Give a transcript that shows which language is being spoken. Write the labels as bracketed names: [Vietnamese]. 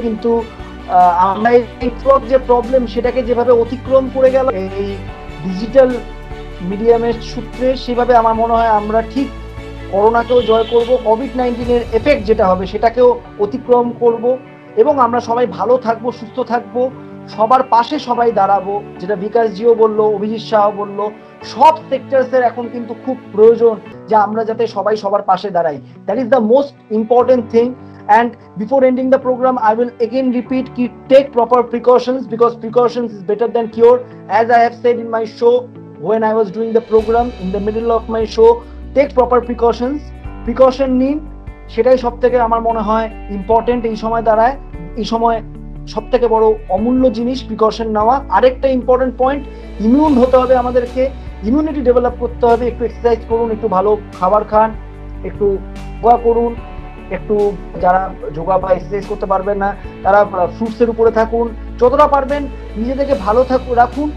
[Bangla] কিন্তু আমরা এই নেটওয়ার্ক যে প্রবলেম সেটাকে যেভাবে অতিক্রম করে গেল এই ডিজিটাল মিডিয়ামের সূত্রে, সেভাবে আমার মনে হয় আমরা ঠিক করোনাকেও জয় করব, কোভিড-19 এফেক্ট যেটা হবে সেটাকেও অতিক্রম করব, এবং আমরা সবাই ভালো থাকবো, সুস্থ থাকবো, সবার পাশে সবাই দাঁড়াবো, যেটা বিকাশজিও বললো, অভিজিৎ শাহ বললো, সব সেক্টরসের এখন কিন্তু খুব প্রয়োজন যে আমরা যাতে সবাই সবার পাশে দাঁড়াই। [English] That is the most important thing. And before ending the program, I will again repeat, take proper precautions, because precautions is better than cure. As I have said in my show, when I was doing the program, in the middle of my show, take proper precautions. [Bangla] Precaution নিন, সেটাই সব থেকে আমার মনে হয় important এই সময় দাঁড়ায়। এই সময় সব থেকে বড় অমূল্য জিনিস প্রিকশন নেওয়া। আরেকটা ইম্পর্টেন্ট পয়েন্ট, ইমিউন হতে হবে আমাদেরকে, ইমিউনিটি ডেভেলপ করতে হবে। একটু এক্সারসাইজ করুন, একটু ভালো খাবার খান, একটু যোগা করুন, একটু যারা যোগা বা এক্সারসাইজ করতে পারবেন না তারা ফ্রুটসের উপরে থাকুন, যতটা পারবেন নিজেদেরকে ভালো রাখুন।